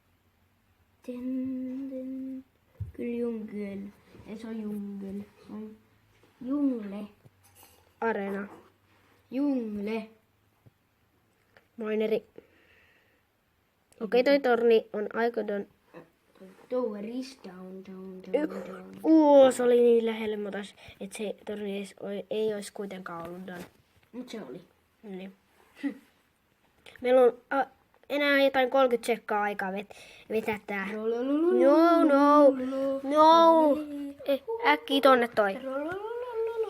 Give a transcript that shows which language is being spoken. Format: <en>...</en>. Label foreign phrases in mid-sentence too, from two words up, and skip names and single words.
<fi>Kyllä Jungle. Ei se on Jungle. Se on Jungle. Arena. Jungle. Mineri. Okei, toi torni on aikodon.</fi> <en>Tower is down.</en> <fi>Se oli niin lähellä, mutta että se torni ei olisi kuitenkaan ollut done. Mut se oli. Niin. Meillä on enää jotain 30 sekkaa aikaa vetää tää. No. Äkkiä tonne toi.</fi>